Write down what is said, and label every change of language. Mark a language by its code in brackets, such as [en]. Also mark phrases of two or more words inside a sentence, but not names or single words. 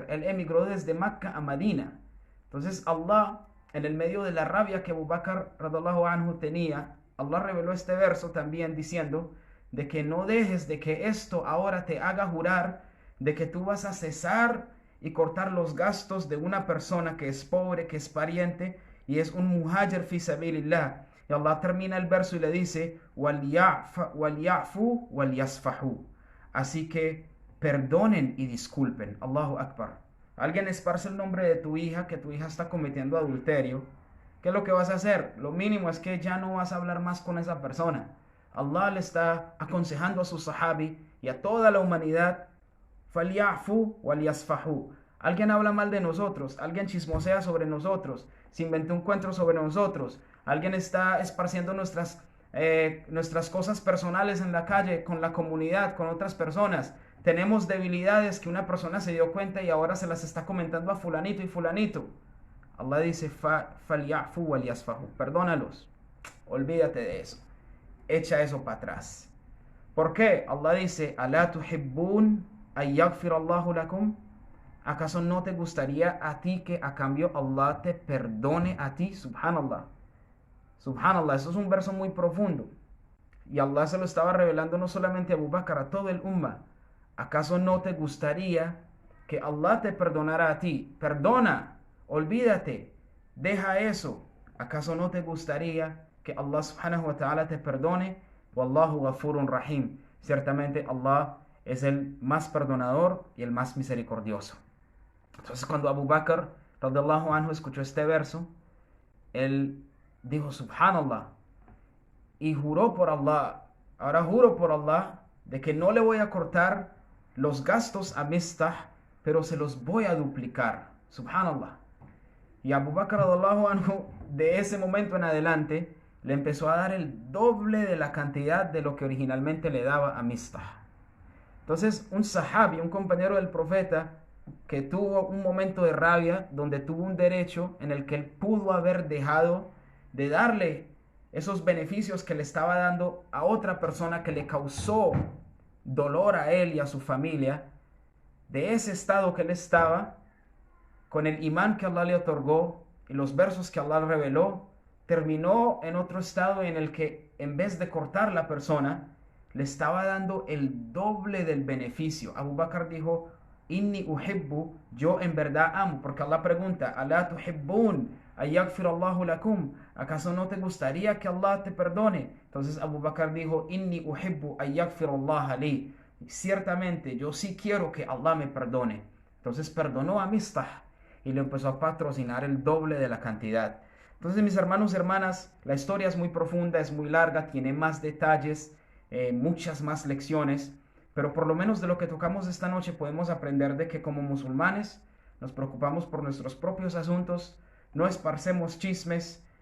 [es] Él emigró desde Mecca a Medina. Entonces Allah, en el medio de la rabia que Abu Bakr [ar] رضي الله عنه [es] tenía, Allah reveló este verso también diciendo de que no dejes de que esto ahora te haga jurar de que tú vas a cesar y cortar los gastos de una persona que es pobre, que es pariente y es un [ar] مهاجر في سبيل الله. [es] Y Allah termina el verso y le dice: [ar] وَلْيَعْفُوا وَلْيَصْفَحُوا. [es] Así que perdonen y disculpen. [ar] الله أكبر. [es] Alguien esparce el nombre de tu hija, que tu hija está cometiendo adulterio. ¿Qué es lo que vas a hacer? Lo mínimo es que ya no vas a hablar más con esa persona. Allah le está aconsejando a su sahabi y a toda la humanidad: [ar] فَلْيَعْفُوا وَلْيَصْفَحُوا. [es] Alguien habla mal de nosotros, alguien chismosea sobre nosotros, se inventó un cuento sobre nosotros, alguien está esparciendo nuestras cosas personales en la calle, con la comunidad, con otras personas. Tenemos debilidades que una persona se dio cuenta y ahora se las está comentando a fulanito y fulanito. Allah dice: [ar] فَلْيَعْفُوا وَلْيَصْفَحُوا. [es] Perdónalos, olvídate de eso, echa eso para atrás. ¿Por qué? Allah dice: [ar] أَلَا تُحِبُّونَ أَن يَغْفِرَ اللَّهُ لَكُمْ. [es] ¿Acaso no te gustaría a ti que a cambio Allah te perdone a ti? Subhanallah. Subhanallah, eso es un verso muy profundo. Y Allah se lo estaba revelando no solamente a Abu Bakr, a todo el umma. ¿Acaso no te gustaría que Allah te perdonara a ti? Perdona, olvídate, deja eso. ¿Acaso no te gustaría que Allah [ar] سبحانه وتعالى [es] te perdone? [ar] والله غفور رحيم. [es] Ciertamente Allah es el más perdonador y el más misericordioso. Entonces cuando Abu Bakr [ar] رضي الله عنه [es] escuchó este verso, él dijo: Subhanallah, y juró por Allah, ahora juro por Allah de que no le voy a cortar los gastos a Mistah, pero se los voy a duplicar. Subhanallah. Y Abu Bakr [ar] رضي الله عنه [es] de ese momento en adelante le empezó a dar el doble de la cantidad de lo que originalmente le daba a Mistah. Entonces un sahabi, un compañero del profeta, que tuvo un momento de rabia, donde tuvo un derecho en el que él pudo haber dejado de darle esos beneficios que le estaba dando a otra persona que le causó dolor a él y a su familia, de ese estado que él estaba, con el imán que Allah le otorgó y los versos que Allah reveló, terminó en otro estado en el que en vez de cortar la persona, le estaba dando el doble del beneficio. Abu Bakr dijo: [ar] إني أحب, [es] yo en verdad amo, porque Allah pregunta: [ar] ¿ألا تحبون أن يغفر الله لكم? [es] ¿Acaso no te gustaría que Allah te perdone? Entonces Abu Bakr dijo: [ar] إني أحب أن يغفر الله لي. [es] Ciertamente yo sí quiero que Allah me perdone. Entonces perdonó a Mistah y le empezó a patrocinar el doble de la cantidad. Entonces, mis hermanos y hermanas, la historia es muy profunda, es muy larga, tiene más detalles, muchas más lecciones, pero por lo menos de lo que tocamos esta noche podemos aprender de que como musulmanes nos preocupamos por nuestros propios asuntos, no esparcemos chismes,